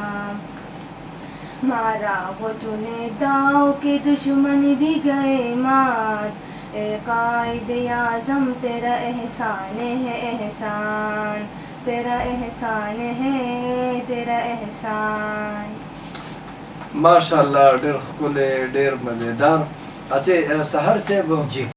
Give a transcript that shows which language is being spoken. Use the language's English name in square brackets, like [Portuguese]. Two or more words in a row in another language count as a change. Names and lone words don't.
[Urdu] مارا وہ تو نے داؤ کے دشمن بھی گئے مات، اے قائد اعظم تیرا احسان ہے احسان، تیرا احسان ہے تیرا احسان. [Pashto] ماشاءالله ډېر ښکلی، ډېر مزېدار. اچې سحر صاحب، جی